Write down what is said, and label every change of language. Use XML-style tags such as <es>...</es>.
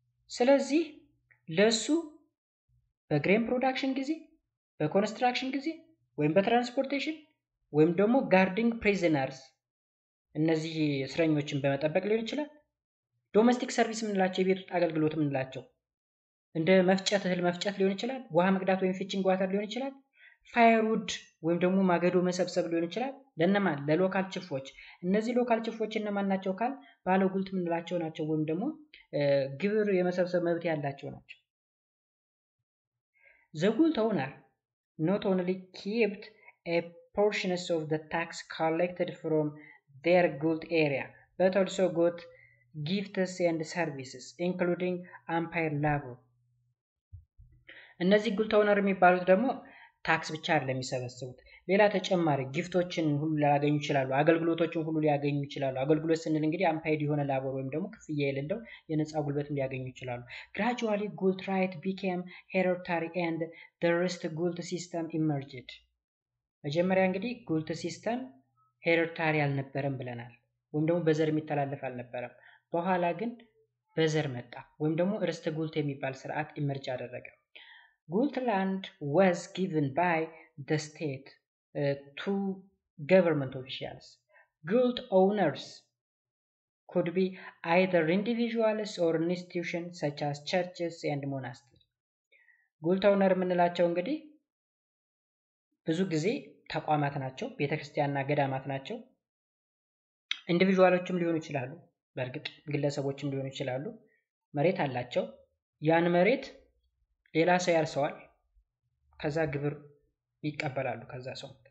<am>ስለዚህ ለሱ በግሬን ፕሮዳክሽን ጊዜ፣ በኮንስትራክሽን ጊዜ ወይም በትራንስፖርቴሽን ወይም ደግሞ ጋርዲንግ ፕሪዝነርስ እነዚህ እስረኞችን በመጠበቅ ሊሆን ይችላል። ዶሜስቲክ ሰርቪስ የምንላቸው የቤት ውስጥ አገልግሎት የምንላቸው እንደ መፍጨት፣ እህል መፍጨት ሊሆን ይችላል። ውሃ መቅዳት ወይም ፊቺንግ ዋተር ሊሆን ይችላል። ፋየርውድ ወይም ደግሞ ማገዶ መሰብሰብ ሊሆን ይችላል። ለነማን? ለሎካል ቺፎች። እነዚህ ሎካል ቺፎች እነማን ናቸው ካል ባለጉልት የምንላቸው ናቸው ወይም ደግሞ ግብር የመሰብሰብ መብት ያላቸው ናቸው።</am> <en>The guild owner not only kept a portions of the tax collected from their guild area but also got gifts and services including unpaid labor.</en> <am>እነዚህ ጉልት ኦነር የሚባሉት ደግሞ ታክስ ብቻ አይደለም የሚሰበስቡት፣ ሌላ ተጨማሪ ጊፍቶችን ሁሉ ሊያገኙ ይችላሉ፣ አገልግሎቶችን ሁሉ ሊያገኙ ይችላሉ። አገልግሎት ስንል እንግዲህ አንፓይድ የሆነ ላቦር ወይም ደግሞ ክፍያ የሌለው የነፃ ጉልበትም ሊያገኙ ይችላሉ።</am> <en>Gradually guild right became hereditary and the rest guild system emerged.</en> <am>መጀመሪያ እንግዲህ ጉልት ሲስተም ሄሬዲታሪ አልነበረም ብለናል፣ ወይም ደግሞ በዘር የሚተላለፍ አልነበረም። በኋላ ግን በዘር መጣ ወይም ደግሞ ርስት ጉልት የሚባል ስርዓት ኢመርጅ አደረገ።</am> <en>Guild land was given by the state to government officials. Guild owners could be either individuals or institutions such as churches and monasteries.</en> <am>Guild owner የምንላቸው እንግዲህ ብዙ ጊዜ ተቋማት ናቸው፣ ቤተክርስቲያንና ገዳማት ናቸው። ኢንዲቪጁዋሎችም ሊሆኑ ይችላሉ፣ በእርግጥ ግለሰቦችም ሊሆኑ ይችላሉ። መሬት አላቸው። ያን መሬት ሌላ ሰው ያርሰዋል፣ ከዛ ግብር ይቀበላሉ ከዛ ሰው።</am>